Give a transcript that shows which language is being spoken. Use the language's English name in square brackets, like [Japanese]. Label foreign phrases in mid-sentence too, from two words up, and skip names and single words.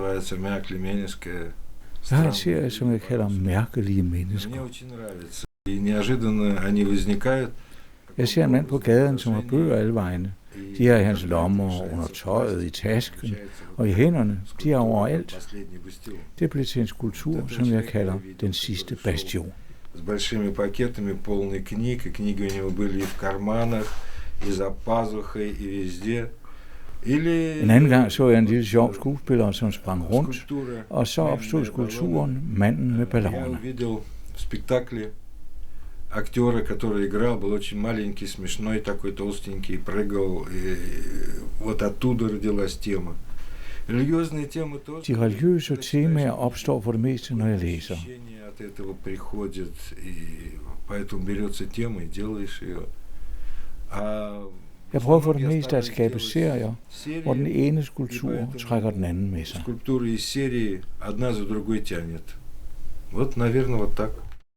[Danish] Jeg har en serie, som jeg kalder mærkelige mennesker. Jeg ser en mand på gaden, som har bøger alle vegne. De er i hans lommer, under tøjet, i tasken og i hænderne. De er overalt. Det blev til en skulptur, som jeg kalder Den sidste bastion. [Russian] С большими пакетами, полный книг, и книги у него были и в карманах, и за пазухой, и везде. [Danish] En anden gang så jeg en lille sjov skuespiller, som sprang rundt, og så opstod skulpturen Manden med ballonerne. [Russian] Я увидел в спектакле актера, который играл, был очень маленький, смешной, такой толстенький, прыгал, и вот оттуда родилась тема. [Danish] De religiøse temaer opstår for det meste, når jeg læser. [Russian] Этого приходит, и поэтому берется тема и делаешь ее. [Danish] Jeg prøver for det meste at skabe serier, hvor den ene skulptur trækker den anden med sig. [Russian] Скульптуры из серии одна за другой тянет. Вот, наверное, вот так.